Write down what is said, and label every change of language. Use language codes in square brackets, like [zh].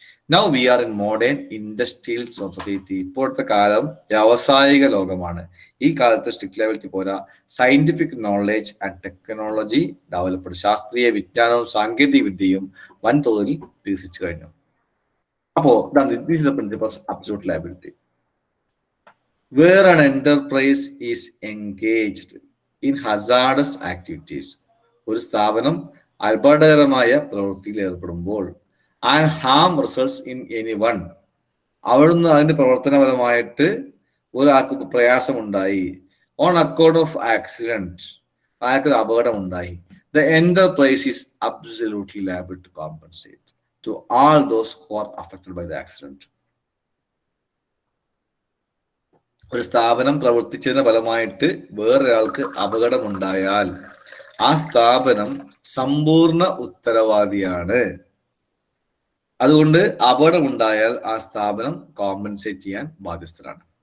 [en] Now we are in modern industrial society. [ml] ഇപ്പോഴത്തെ കാലം വ്യാവസായിക ലോകമാണ്. ഈ കാലത്ത് സ്ട്രിക്ട് ലയബിലിറ്റി പോരാ. [en] Scientific knowledge and technology developed. [ml] ശാസ്ത്രീയ വിജ്ഞാനവും സാങ്കേതിക വിദ്യയും വൻതോതിൽ വികസിച്ചു കഴിഞ്ഞു. [en] അപ്പോ this is the principle of absolute liability. Where an enterprise is engaged in hazardous activities, [ml] ഒരു സ്ഥാപനം അപകടകരമായ പ്രവൃത്തിയിൽ ഏർപ്പെടുമ്പോൾ, [en] and harm results in anyone, [ml] അവിടുന്ന് അതിന്റെ പ്രവർത്തനപരമായിട്ട് ഒരാൾക്ക് പ്രയാസമുണ്ടായി, [en] on account of accident, [ml] അയാൾക്കൊരു അപകടം ഉണ്ടായി, [en] the enterprise is absolutely liable to compensate to all those who are affected by the accident. [ml] ഒരു സ്ഥാപനം പ്രവർത്തിച്ചതിന്റെ ഫലമായിട്ട് വേറൊരാൾക്ക് അപകടമുണ്ടായാൽ ആ സ്ഥാപനം സമ്പൂർണ്ണ ഉത്തരവാദിയാണ്. അതുകൊണ്ട് അപകടമുണ്ടായാൽ ആ സ്ഥാപനം കോമ്പൻസേറ്റ് ചെയ്യാൻ ബാധ്യസ്ഥരാണ്.